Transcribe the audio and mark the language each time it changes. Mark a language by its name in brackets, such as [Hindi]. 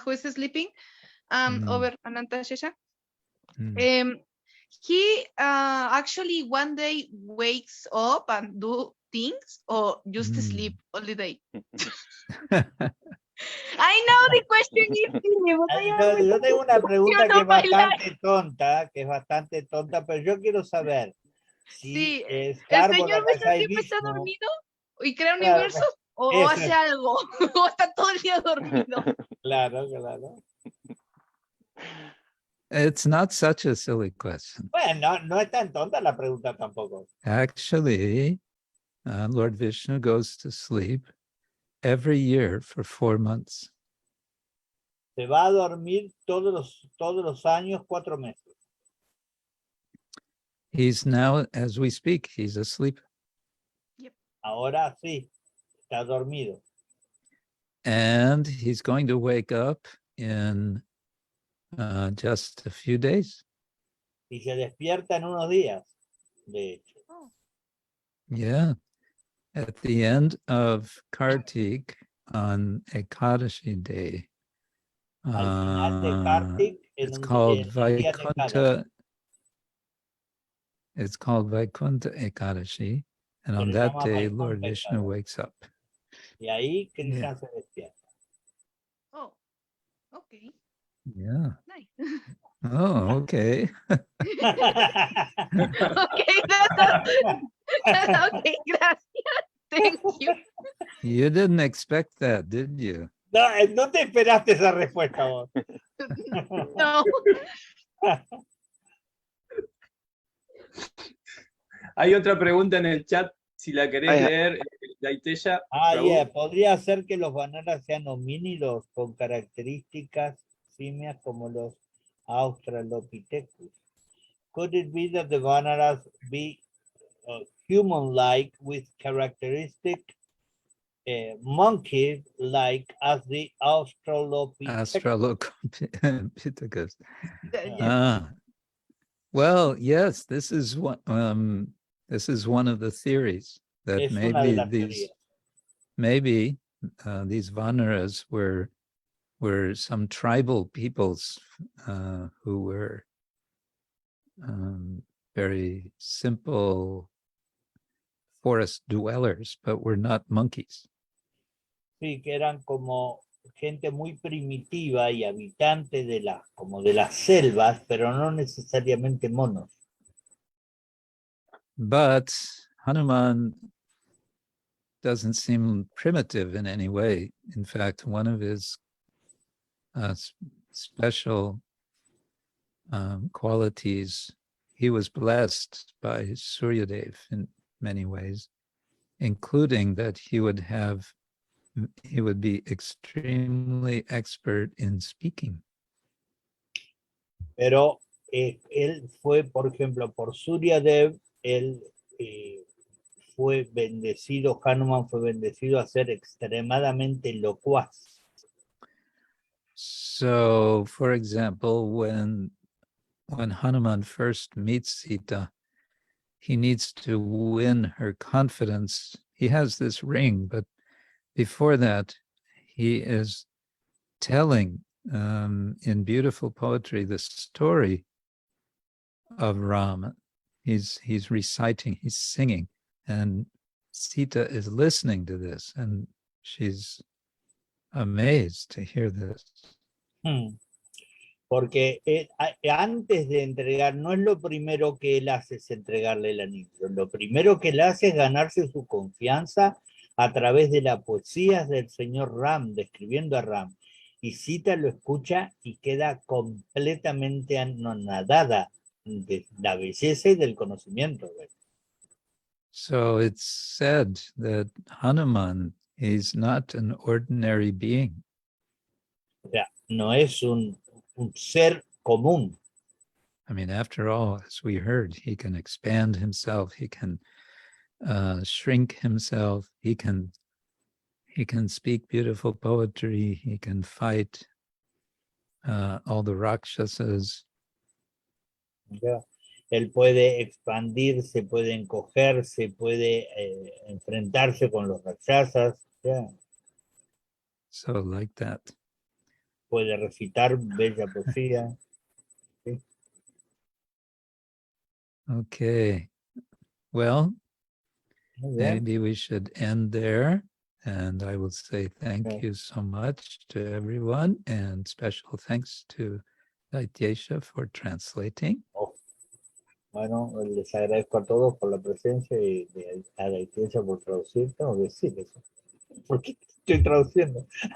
[English] Who is sleeping over Ananta Shesha. He actually one day wakes up and do things or just sleep all the day. I know the question is silly, but [Spanish] Yo tengo una pregunta que es bastante tonta, pero yo quiero saber si sí, es ¿el señor Vishnu siempre está dormido y crea universos o hace algo o está todo el día dormido? Claro, claro. [English] It's not such a silly question. [Spanish] Bueno, no es tan tonta la pregunta tampoco. [English] Actually, Lord Vishnu goes to sleep every year for 4 months. [Spanish] Se va a dormir todos los años 4 meses. [English] He's now, as we speak, he's asleep. Yep. [Spanish] Ahora sí, está dormido. [English] And he's going to wake up in just a few days. [Spanish] Y se despierta en unos días, de hecho. Oh. [English] Yeah. At the end of Kartik on Ekadashi day. [Spanish] Al final de Kartik, [English] It's called Vaikuntha. It's called Vaikuntha Ekadashi. And on that day, Lord Vishnu wakes up. [Spanish] Y ahí Krishna se despierta. [English] Oh, okay. Yeah. Nice. Oh, okay. Okay, okay, [Spanish] gracias. [English] Thank you. You didn't expect that, did you? [Spanish] No te esperaste esa respuesta vos. No. hay otra pregunta en el chat, si la querés leer, Daiteya. Podría ser que los bananas sean homínidos con características simias como los Australopithecus. [English] Could it be that the bananas be human-like with characteristic monkey-like as the Australopithecus. Well, yes, this is one of the theories that maybe these Vanaras were some tribal peoples who were very simple forest dwellers, but were not monkeys. [Spanish] Sí, que eran como gente muy primitiva y habitante de las selvas, pero no necesariamente monos. [English] But Hanuman doesn't seem primitive in any way. In fact, one of his special qualities, he was blessed by Suryadev in many ways, including that he would be extremely expert in speaking. [Spanish] Pero él fue, por ejemplo, por Suryadev, él fue bendecido, Hanuman fue bendecido a ser extremadamente locuaz. [English] So, for example, when Hanuman first meets Sita, he needs to win her confidence. He has this ring, but before that, he is telling in beautiful poetry the story of Ram. He's reciting, he's singing, and Sita is listening to this, and she's amazed to hear this. [Spanish] Porque antes de entregar, no es lo primero que él hace es entregarle el anillo. Lo primero que él hace es ganarse su confianza a través de la poesía del señor Ram, describiendo a Ram. Y Sita lo escucha y queda completamente anonadada de la belleza y del conocimiento. [English] So it's said that Hanuman is not an ordinary being. [Spanish] O sea, no es un ser común. [English] I mean, after all, as we heard, he can expand himself, he can shrink himself, he can speak beautiful poetry, he can fight all the Rakshasas. [Spanish] Ya. Él puede expandirse, puede encogerse, puede enfrentarse con los rakshasas. Ya. [English] So like that. [Spanish] Puede recitar bella poesía. ¿Sí? [English] Okay. Well, [Spanish] Muy bien. [English] maybe we should end there. And I will say thank Okay. you so much to everyone, and special thanks to Daityesha for translating. Oh. [Spanish] Bueno, les agradezco a todos por la presencia y a la iglesia por traducir. Tengo que decir eso. Porque estoy traduciendo.